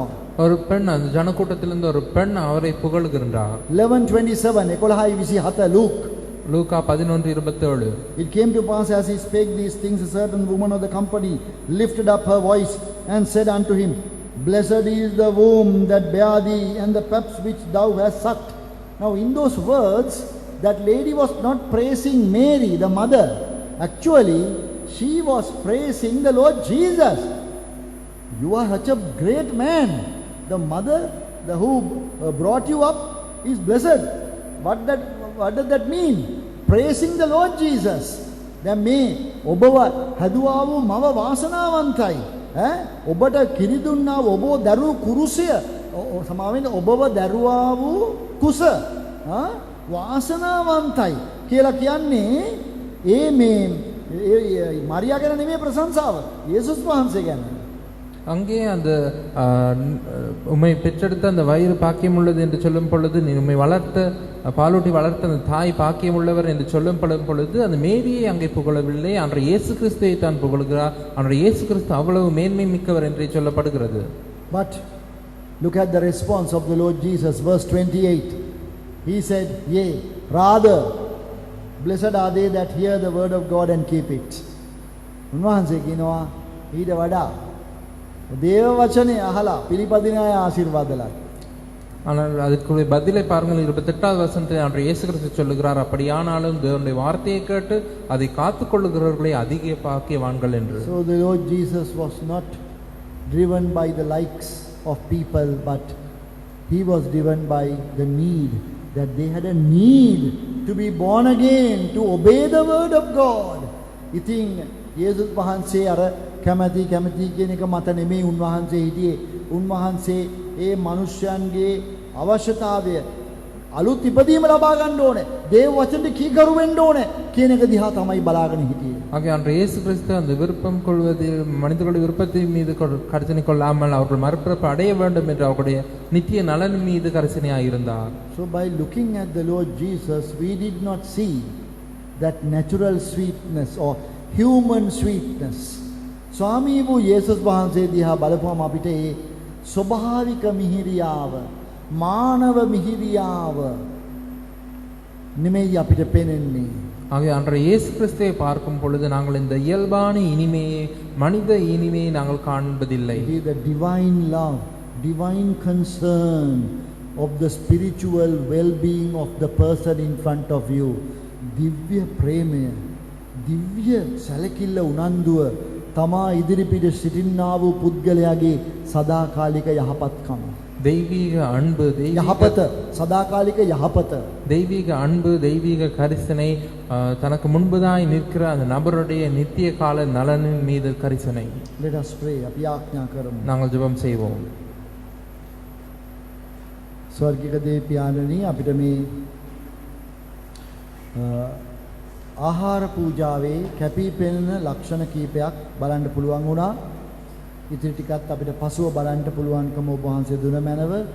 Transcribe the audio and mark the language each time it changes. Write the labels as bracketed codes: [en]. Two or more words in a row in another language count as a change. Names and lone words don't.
[ta] ஒரு பெண், அந்த ஜனக்கூட்டத்திலிருந்து ஒரு பெண் அவரை புகழ்கின்றார். 11:27, 11:27, Luke. லூக்கா 11:27. [en] It came to pass as he spake these things, a certain woman of the company lifted up her voice and said unto him, Blessed is the womb that bare thee, and the paps which thou hast sucked. Now in those words, that lady was not praising Mary, the mother. Actually, she was praising the Lord Jesus. You are such a great man. The mother who brought you up is blessed. What does that mean? praising the Lord Jesus. [si] දැන් මේ ඔබව හැදුවා වූ මව වාසනාවන්තයි. ඔබට කිරි දුන්නා වූ ඔබව දරුවු කුරුසය සමාවෙන්න ඔබව දරුවා වූ කුස වාසනාවන්තයි කියලා කියන්නේ ඒ මේ මරියා ගැන නෙමෙයි ප්‍රශංසාව. යේසුස් වහන්සේ ගැන. [ta] அங்கே அந்த உம்மை பெற்றெடுத்த அந்த வயிறு பாக்கியம் உள்ளது என்று சொல்லும் பொழுது நீ உம்மை வளர்த்த பாலூட்டி வளர்த்த அந்த தாய் பாக்கியம் உள்ளவர் என்று சொல்லப்படும் பொழுது அந்த மேரியை அங்கே புகழவில்லை, அன்றைய இயேசு கிறிஸ்துவை தான் புகழுகிறார். அன்றைய இயேசு கிறிஸ்து அவ்வளவு மேன்மை மிக்கவர் என்றே சொல்லப்படுகிறது. [en] But look at the response of the Lord Jesus, verse 28. He said, "Yea, rather blessed are they that hear the word of God and keep it." [si] උන්වහන්සේ කියනවා ඊට වඩා දේව වචනේ අහලා පිළිපදින අය ආශිර්වාදලයි. [ta] ஆனால் அதுக்குரிய பதிலை பாருங்கள். 28வது வசனத்தில் அன்றைய இயேசு கிறிஸ்து சொல்லுகிறார், அப்படியானாலும் தேவனுடைய வார்த்தையை கேட்டு அதை காத்துக்கொள்ளுகிறவர்களை அதிக பாக்கியவான்கள் என்று. [en] So the Lord Jesus was not driven by the likes of people, but he was driven by the need, that they had a need to be born again, to obey the word of God. [si] ඉතින් යේසුස් වහන්සේ අර කැමැති කියන එක මත නෙමෙයි උන්වහන්සේ හිටියේ. උන්වහන්සේ ඒ මිනිස්යන්ගේ අවශ්‍යතාවය අලුත් ඉපදීම ලබා ගන්න ඕනේ, දේව වචනේ කීකරු වෙන්න ඕනේ කියන එක දිහා තමයි බලාගෙන හිටියේ. [ta] ஆகிய அன்றைய இயேசு கிறிஸ்து அந்த விருப்பம் கொள்வதில் மனிதர்களுடைய விருப்பத்தின் மீது கரிசனை கொள்ளாமல் அவர்கள் மறுபிறப்பு அடைய வேண்டும் என்று அவருடைய நித்திய நலன் மீது கரிசனையாக இருந்தார். [en] So by looking at the Lord Jesus, we did not see that natural sweetness or human sweetness. [si] ස්වාමී වූ යේසුස් වහන්සේ දිහා බලපුවම අපිට ඒ ස්වභාවික මිහිරියාව, මානව මිහිරියාව නෙමෙයි අපිට පෙනෙන්නේ. [ta] ஆகிய அன்றைய இயேசு கிறிஸ்துவை பார்க்கும் பொழுது நாங்கள் இந்த இயல்பான இனிமையை, மனித இனிமையை நாங்கள் காண்பதில்லை. [en] It is the divine love, divine concern of the spiritual well-being of the person in front of you. [si] දිව්‍ය ප්‍රේමය, දිව්‍ය සැලකිල්ල උනන්දුව තමා ඉදිරිපිට සිටින්නා වූ පුද්ගලයාගේ සදාකාලික යහපත්කම. [ta] தெய்வீக அன்பு, [si] යහපත, සදාකාලික යහපත. [ta] தெய்வீக அன்பு, தெய்வீக கரிசனை, தனக்கு முன்பதாய் நிற்கிற அந்த நபருடைய நித்திய கால நலனின் மீது கரிசனை. [en] Let us pray. [si] අපි යාඥා කරමු. [ta] நாங்கள் ஜெபம் செய்வோம். [si] ස්වර්ගික දේ පියාණනි, අපිට මේ ආහාර පූජාවේ කැපී පෙනෙන ලක්ෂණ කීපයක් බලන්න පුළුවන් වුණා. ඉතින් ටිකත් අපිට පසුව බලන්න පුළුවන්කම ඔබ වහන්සේ දුන මැනව.